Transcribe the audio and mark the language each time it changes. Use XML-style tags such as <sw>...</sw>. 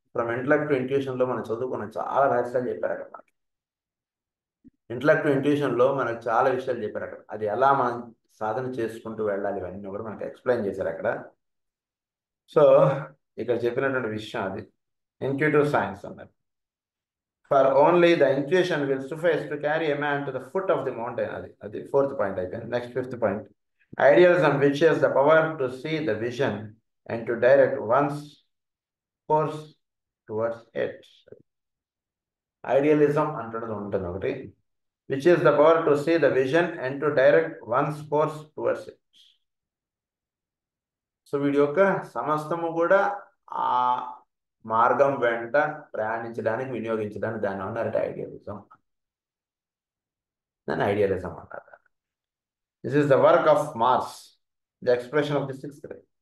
<te>From intellect to ఇంట్యూషన్లో మనం చదువుకున్నాం, చాలా రహస్యాలు చెప్పారు అక్కడ మనకి. ఇంటలెక్ట్ టు ఇంట్యూషన్లో మనకు చాలా విషయాలు చెప్పారు అక్కడ. అది ఎలా మనం సాధన చేసుకుంటూ వెళ్ళాలి ఇవన్నీ కూడా మనకు ఎక్స్ప్లెయిన్ చేశారు అక్కడ. సో ఇక్కడ చెప్పినటువంటి విషయం అది ఇంట్యూటివ్ సైన్స్ అన్నారు.</te> <en>For only the intuition will suffice to carry a man to the foot of the mountain. Adi fourth point again. Next, fifth point. Idealism, which has the power to see the vision and to direct one's course towards it. Idealism ఉంటుంది, which is the power to see the vision and to direct one's course towards it.</en> <te>So వీడి యొక్క సమస్తము కూడా ఆ మార్గం వెంట ప్రయాణించడానికి వినియోగించడానికి దాన్ని అన్నారంటే ఐడియలిజం. దాన్ని ఐడియలిజం అన్నారు.</te> <en>This is the work of Mars, the expression of the sixth ray.</en>